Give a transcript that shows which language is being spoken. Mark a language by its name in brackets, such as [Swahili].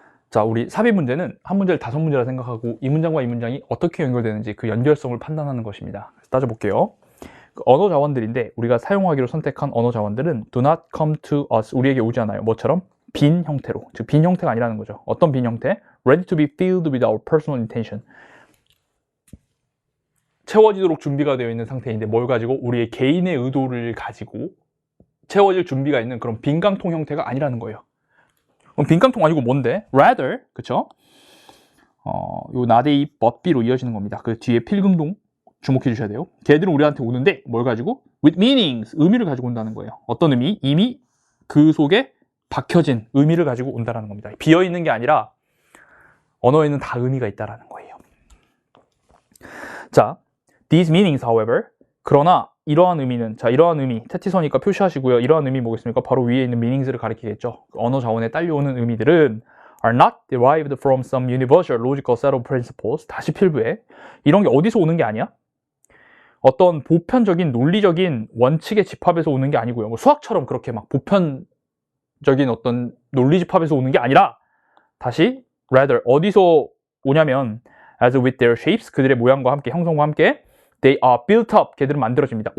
[Korean] 자, 우리 삽입 문제는 한 문제를 5문제라 생각하고 이 문장과 이 문장이 어떻게 연결되는지 그 연결성을 판단하는 것입니다. 그래서 따져볼게요. 그 언어 자원들인데 우리가 사용하기로 선택한 언어 자원들은 [English] do not come to us. [Korean] 우리에게 오지 않아요. 뭐처럼? 빈 형태로. 즉, 빈 형태가 아니라는 거죠. 어떤 빈 형태? [English] Ready to be filled with our personal intention. [Korean] 채워지도록 준비가 되어 있는 상태인데 뭘 가지고? 우리의 개인의 의도를 가지고 채워질 준비가 있는 그런 빈깡통 형태가 아니라는 거예요. 그럼 빈깡통 아니고 뭔데? [English] Rather, [Korean] 그쵸? 요 [English] not A but B [Korean] 로 이어지는 겁니다. 그 뒤에 필금동 주목해 주셔야 돼요. 걔들은 우리한테 오는데 뭘 가지고? [English] With meanings, [Korean] 의미를 가지고 온다는 거예요. 어떤 의미? 이미 그 속에 박혀진 의미를 가지고 온다는 겁니다. 비어있는 게 아니라 언어에는 다 의미가 있다는 거예요. 자, [English] these meanings, however, [Korean] 그러나 이러한 의미는, 자, 이러한 의미, 테티서니까 표시하시고요. 이러한 의미 뭐겠습니까? 바로 위에 있는 meanings를 가리키겠죠. 언어 자원에 딸려오는 의미들은 [English] are not derived from some universal logical set of principles. [Korean] 다시 필부에 이런 게 어디서 오는 게 아니야? 어떤 보편적인 논리적인 원칙의 집합에서 오는 게 아니고요. 뭐 수학처럼 그렇게 막 보편적인 어떤 논리 집합에서 오는 게 아니라 다시 [English] rather [Korean] 어디서 오냐면 [English] as with their shapes, [Korean] 그들의 모양과 함께, 형성과 함께 [English] they are built up, [Korean] 걔들은 만들어집니다.